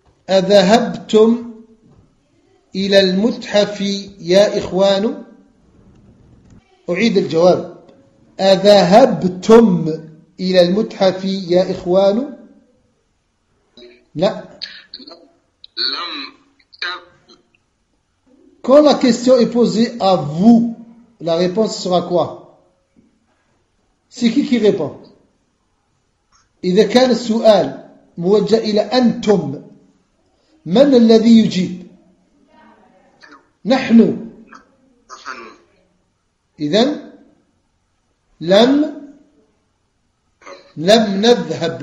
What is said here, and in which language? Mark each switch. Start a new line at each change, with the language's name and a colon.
Arabic: أذهبتم إلى المتحف يا إخوان؟ أعيد الجواب. أذهبتم إلى المتحف يا إخوان؟ لا. لم.
French: Quand la question est posée à vous, la réponse sera quoi? C'est qui répond?
Arabic: إذا كان السؤال موجه إلى أنتم، من الذي يجيب؟ نحن. إذن لم، لم نذهب.